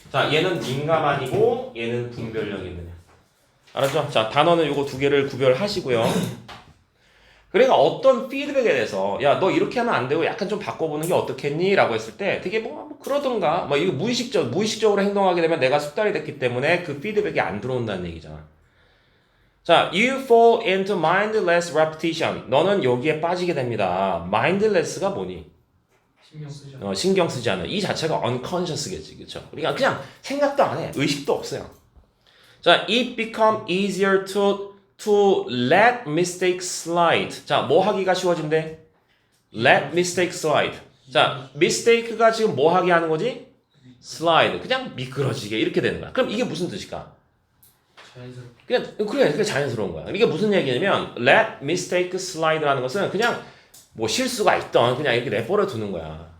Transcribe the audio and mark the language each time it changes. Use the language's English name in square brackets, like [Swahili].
[Korean] 자, 얘는 민감한이고 얘는 분별력 있느냐. 알았죠? 자, 단어는 요거 두 개를 구별하시고요. 그러니까 어떤 피드백에 대해서 야, 너 이렇게 하면 안 되고 약간 좀 바꿔보는 게 어떻겠니? 라고 했을 때 되게 뭐 그러던가 뭐 이거 무의식적으로 행동하게 되면 내가 습관이 됐기 때문에 그 피드백이 안 들어온다는 얘기잖아. [English] 자, you fall into mindless repetition. [Korean] 너는 여기에 빠지게 됩니다. mindless가 뭐니? 신경 쓰지 않는. 이 자체가 unconscious겠지, 그렇죠? 그러니까 그냥 생각도 안 해, 의식도 없어요. [English] 자, it become easier to let mistakes slide. [Korean] 자, 뭐 하기가 쉬워진대? [English] let mistakes slide. [Korean] 자, mistake가 지금 뭐 하게 하는 거지? [English] slide. [Korean] 그냥 미끄러지게 이렇게 되는 거야. 그럼 이게 무슨 뜻일까? 그냥 자연스러운 거야. 이게 무슨 얘기냐면 [English] let mistake slide [Korean] 라는 것은 그냥 뭐 실수가 있던 그냥 이렇게 내버려 두는 거야.